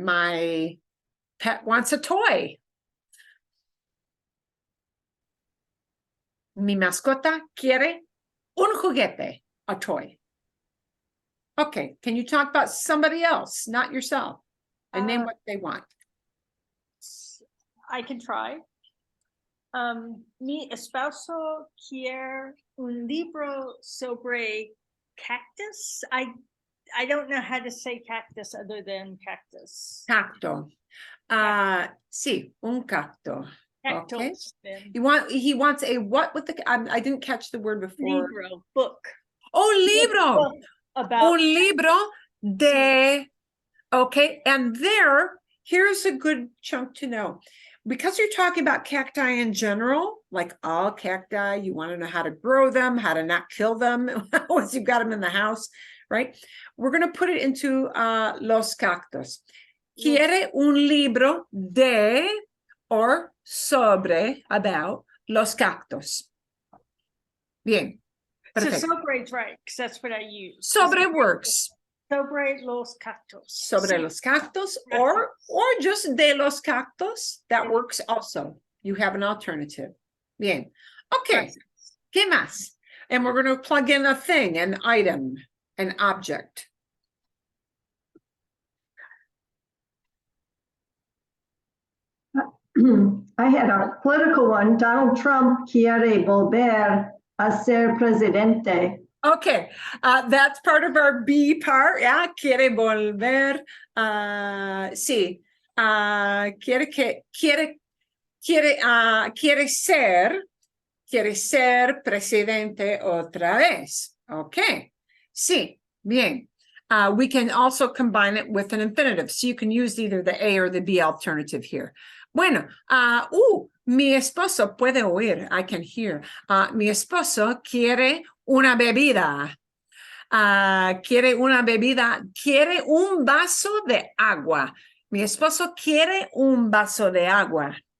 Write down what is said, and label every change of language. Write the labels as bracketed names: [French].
[English] My pet wants a toy. [Spanish] Mi mascota quiere un juguete, [English] a toy. Okay, can you talk about somebody else, not yourself, and name what they want? I can try. [Spanish] Mi esposo quiere un libro sobre cactus. [English] I don't know how to say cactus other than cactus. [Spanish] Cacto. Sí, un cacto. Okay. [English] Cactus. Then. He wants a what with the I didn't catch the word before. [Spanish] Libro, [English] book. [Spanish] Oh, libro. [English] Book about [Spanish] Un libro de. [English] Okay, and here's a good chunk to know. Because you're talking about cacti in general, like all cacti, you want to know how to grow them, how to not kill them once you've got them in the house, right? We're going to put it into [Spanish] los cactus. Quiere un libro de [English] or [Spanish] sobre, [English] about [Spanish] los cactus. Bien. [English] So sobre's right, because that's what I use. Sobre works. [Spanish] Sobre los cactus. Sobre los cactus, or just de los cactus. [English] That works also. You have an alternative. [Spanish] Bien. [English] Okay. [Spanish] ¿Qué más? [English] And we're going to plug in a thing, an item, an object. I had a political one. [Spanish] Donald Trump quiere volver a ser presidente. [English] Okay, that's part of our B part. [Spanish] Yeah, quiere volver. Sí, quiere ser presidente otra vez. Okay, sí, bien. [English] We can also combine it with an infinitive, so you can use either the A or the B alternative here. [Spanish] Bueno, mi esposo puede oír. [English] I can hear. [Spanish] Mi esposo quiere una bebida. Quiere una bebida. Quiere un vaso de agua. Mi esposo quiere un vaso de agua.